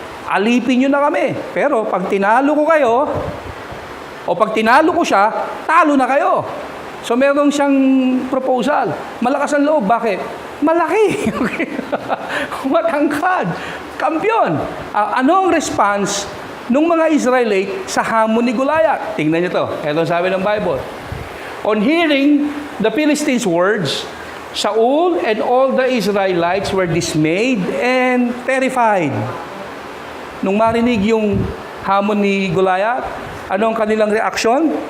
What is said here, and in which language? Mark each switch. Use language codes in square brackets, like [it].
[tl] Alipin niyo na kami. Pero pag tinalo ko kayo, o pag tinalo ko siya, talo na kayo. So meron siyang proposal. Malakas ang loob. Bakit? Malaki. Matangkad. Kampiyon. Ano ang response ng mga Israelite sa hamon ni Goliath? Tingnan niyo to. Ito sabi ng Bible. [en] On hearing the Philistines' words, Saul and all the Israelites were dismayed and terrified. [tl] Nung marinig yung hamon ni Goliath, ano ang kanilang reaksyon?